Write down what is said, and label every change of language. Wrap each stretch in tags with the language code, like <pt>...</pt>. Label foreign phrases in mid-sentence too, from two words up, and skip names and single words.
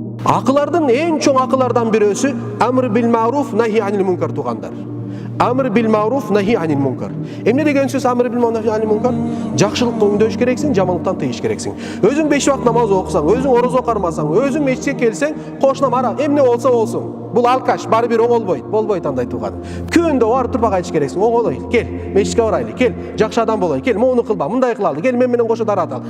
<ky>Акылардын эң чоң акылардан бирөөсү</ky> <ar>أمر بالمعروف نهي عن المنكر</ar> <ky>тугандар.</ky> <ar>أمر بالمعروف نهي عن المنكر.</ar> <ky>Эмне деген сөз</ky> <ar>أمر بالمعروف نهي عن المنكر?</ar> <ky>Жакшылыкты өңдөш керексиң, жамандыктан тыйыш керексиң. Өзүң 5 вакыт намаз окусаң, өзүң орозо кармасаң, өзүң мечитке келсең, кошунам ара эмне болсо болсун. Бул алкаш, бары бир оңолбойт, болбойт андай туган. Күндө барып турбак айтыш керексиң. Оңолой, кел, мечитке барайлы, кел, жакшы адам болойлу, кел, моуну кылба, мындай кылалы, кел мен менен кошо дарат ал.</ky>